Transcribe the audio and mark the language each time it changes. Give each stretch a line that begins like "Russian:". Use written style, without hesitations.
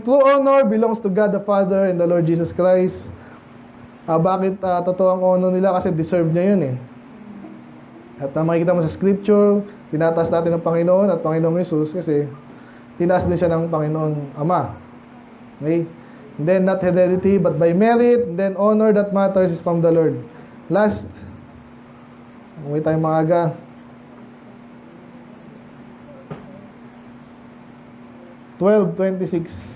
English: True honor belongs to God the Father and the Lord Jesus Christ.
Filipino: Bakit totoo ang honor nila? Kasi deserve niya yun eh. At makikita mo sa scripture, tinataas natin ng Panginoon at Panginoong Jesus kasi tinaas din siya ng Panginoon Ama. Okay?
English: And then, not heredity, but by merit. And then, honor that matters is from the Lord.
Filipino: Last, umuwi tayong maaga. (12:26).